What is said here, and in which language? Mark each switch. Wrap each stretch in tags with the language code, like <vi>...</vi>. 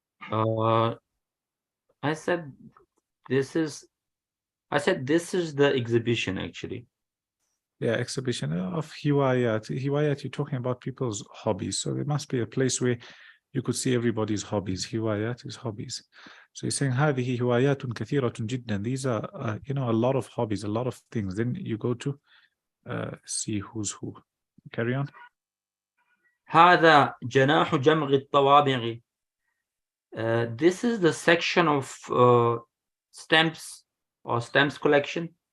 <en>I said this is the exhibition actually. Yeah, exhibition of Hiwayat. Hiwayat, you're talking about people's hobbies. So there must be a place where you could see everybody's hobbies. Hiwayat is hobbies. So he's saying,</en> <ar>هذه هوايات كثيرة جدا.</ar> <en>These are, a lot of hobbies, a lot of things. Then you go to see who's who. Carry on.</en> <ar>هذا جناح جمع الطوابع.</ar> <en>This is the section of stamps or stamps collection.</en>